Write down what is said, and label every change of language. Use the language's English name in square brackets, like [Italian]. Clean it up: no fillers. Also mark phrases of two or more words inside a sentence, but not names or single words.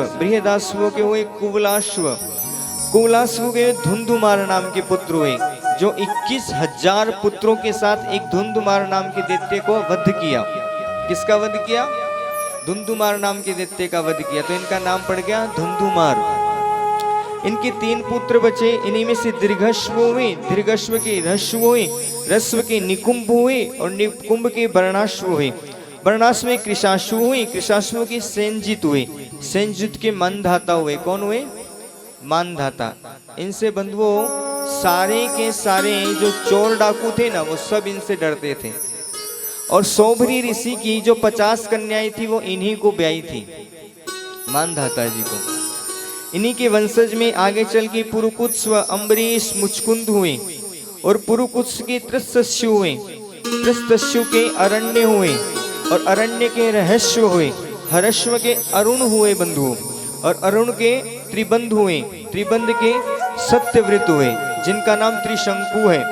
[Hindi] बृहदाश्व के हुए कुवलाश्व। कुवलाश्व के धुंधुमार नाम के पुत्र हुए, जो 21,000 पुत्रों के साथ एक धुंधुमार नाम के दैत्य को वध किया। किसका वध किया? धुंधुमार नाम के दैत्य का वध किया, तो इनका नाम पड़ गया धुंधुमार। इनके 3 पुत्र बचे। इन्हीं में से दीर्घश्व हुए, दीर्घश्व के रश्व हुए, रश्व के निकुंभ हुए और निकुंभ के वर्णाश्व हुए। वर्णाश्व में कृशाश्व हुए, कृशाश्व के सेनजित हुए, सेनजित के मानधाता हुए। कौन हुए? मानधाता। इनसे बंधुओं सारे के सारे जो चोर डाकू थे ना, वो सब इनसे डरते थे। और सौभरी ऋषि की जो 50 कन्याएं थी वो इन्हीं को ब्याई थी, मानधाता जी को। इन्हीं के वंशज में आगे चल के पुरुकुत्स व अम्बरीश मुचकुंद हुए, और पुरुकुत्स के त्रस्तस्यु हुए, त्रस्तस्यु के अरण्य हुए, और अरण्य के रहस्व हुए, हरस्व के अरुण हुए बंधुओं, और अरुण के त्रिबंध हुए, त्रिबंध के सत्यव्रत हुए, जिनका नाम त्रिशंकु है।